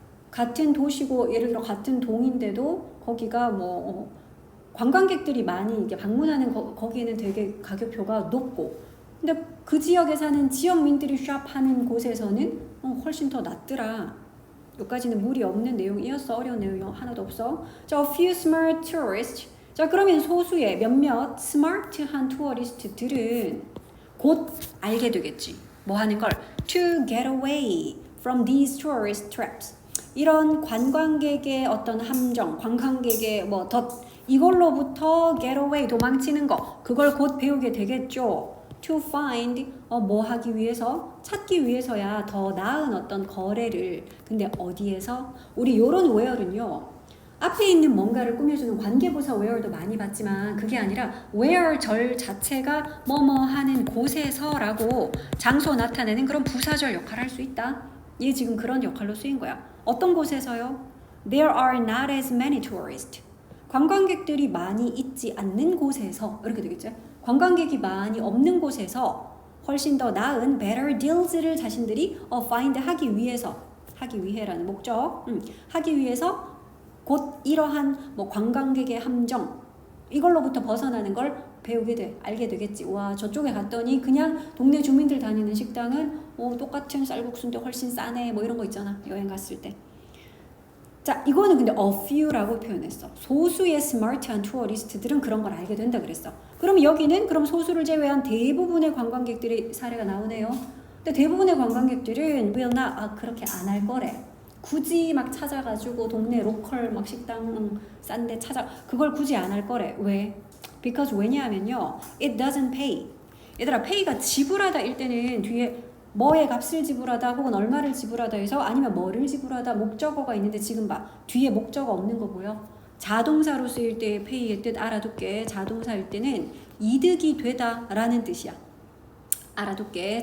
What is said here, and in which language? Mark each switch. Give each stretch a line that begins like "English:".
Korean: 같은 도시고 예를 들어 같은 동인데도 거기가 뭐 관광객들이 많이 이게 방문하는 거기에는 되게 가격표가 높고 근데 그 지역에 사는 지역민들이 샵하는 곳에서는 훨씬 더 낮더라. 여기까지는 무리 없는 내용이었어. 어려운 내용이 하나도 없어.
English: 자, a few smart tourists.
Korean: 자, 그러면 소수의 몇몇 스마트한 투어리스트들은 곧 알게 되겠지. 뭐 하는 걸?
English: To get away from these tourist traps.
Korean: 이런 관광객의 어떤 함정, 관광객의 뭐 덫 이걸로부터
English: get away
Korean: 도망치는 거 그걸 곧 배우게 되겠죠. To find 뭐 하기 위해서 찾기 위해서야 더 나은 어떤 거래를 근데 어디에서 우리 요런 where는요 앞에 있는 뭔가를 꾸며주는 관계부사 where도 많이 봤지만 그게 아니라 where 절 자체가 뭐뭐 하는 곳에서라고 장소 나타내는 그런 부사절 역할을 할 수 있다. 얘 지금 그런 역할로 쓰인 거야. 어떤 곳에서요?
English: There are not as many tourists.
Korean: 관광객들이 많이 있지 않는 곳에서 이렇게 되겠죠. 관광객이 많이 없는 곳에서 훨씬 더 나은
English: better deals
Korean: 를 자신들이 find 하기 위해라는 목적 하기 위해서 곧 이러한 뭐 관광객의 함정 이걸로부터 벗어나는 걸 배우게 돼 알게 되겠지. 와 저쪽에 갔더니 그냥 동네 주민들 다니는 식당은 똑같은 쌀국수인데 훨씬 싸네 뭐 이런 거 있잖아 여행 갔을 때. 자, 이거는 근데 a few라고 표현했어. 소수의 스마트한 투어리스트들은 그런 걸 알게 된다 그랬어. 그럼 여기는 그럼 소수를 제외한 대부분의 관광객들의 사례가 나오네요. 근데 대부분의 관광객들은
English: will not
Korean: 그렇게 안 할 거래. 굳이 막 찾아가지고 동네 로컬 막 식당 싼데 그걸 굳이 안 할 거래. 왜?
English: Because
Korean: 왜냐하면요,
English: it doesn't pay.
Korean: 얘들아, pay가 지불하다 일 때는 뒤에 뭐의 값을 지불하다 혹은 얼마를 지불하다 해서 아니면 뭐를 지불하다 목적어가 있는데 지금 봐 뒤에 목적어 없는 거 보여? 자동사로 쓰일 때 pay의 뜻 알아둘게. 자동사일 때는 이득이 되다 라는 뜻이야. 알아둘게.